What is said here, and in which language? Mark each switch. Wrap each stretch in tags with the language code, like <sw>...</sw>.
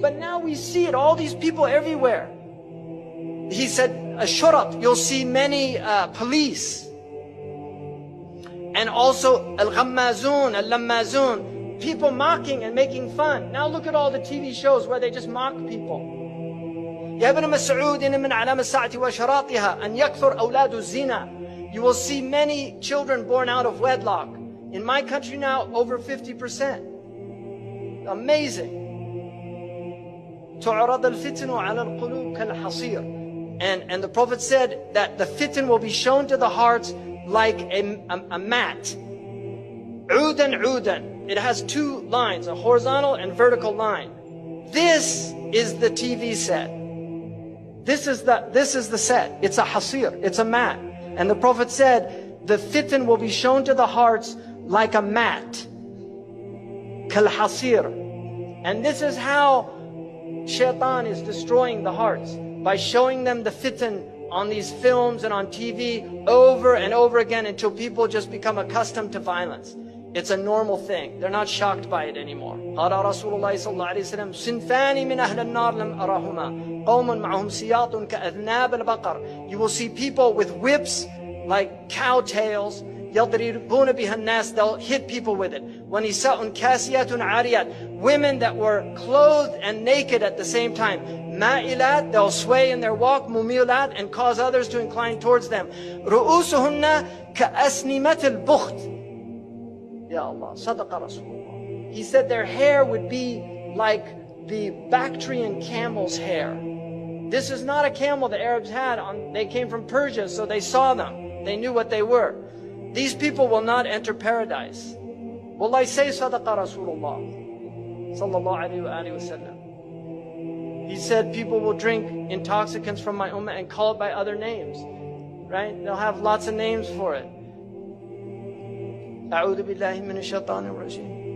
<en>But now we see it, all these people everywhere. He said, Ashurat, you'll see many police. And also Al-Ghammazun, Al-Lammazun, people mocking and making fun. Now look at all the TV shows where they just mock people.</en> <ar>يا ابن مسعود إن من علامة الساعة وأشراطها أن يكثر أولاد الزنا.</ar> <en>You will see many children born out of wedlock. In my country now, over 50%. Amazing.</en> <ar>تعرض الفتن على القلوب كالحصير.</ar> <en>And the Prophet said that the fitan will be shown to the hearts like a mat.</en> <ar>عودا عودا.</ar> <en>It has two lines, a horizontal and vertical line. This is the TV set. This is the set. It's a hasir. It's a mat. And the Prophet said the fitan will be shown to the hearts like a mat. Kal-hasir. And this is how Shaitan is destroying the hearts, by showing them the fitan on these films and on TV over and over again until people just become accustomed to violence. It's a normal thing. They're not shocked by it anymore.</en> <ar>قال رسول الله صلى الله عليه وسلم صنفان من أهل النار لم أرهما قوم معهم سياط كأذناب البقر.</ar> <en>You will see people with whips like cow tails.</en> <ar>يضربون بها الناس.</ar> <en>They'll hit people with it.</en> <ar>ونساء كاسيات عاريات.</ar> <en>Women that were clothed and naked at the same time.</en> <ar>مائلات,</ar> <en>they'll sway in their walk.</en> <ar>مميلات,</ar> <en>and cause others to incline towards them.</en> <ar>رؤوسهن كأسنمة البخت.</ar> <en>Ya Allah, صدق Rasulullah. He said their hair would be like the Bactrian camel's hair. This is not a camel the Arabs had. They came from Persia, so they saw them. They knew what they were. These people will not enter paradise. Wallahi, say Sadaqa Rasulullah sallallahu alayhi wa sallam. He said people will drink intoxicants from my ummah and call it by other names. Right? They'll have lots of names for it.</en> <ar>أعوذ بالله من الشيطان الرجيم.</ar>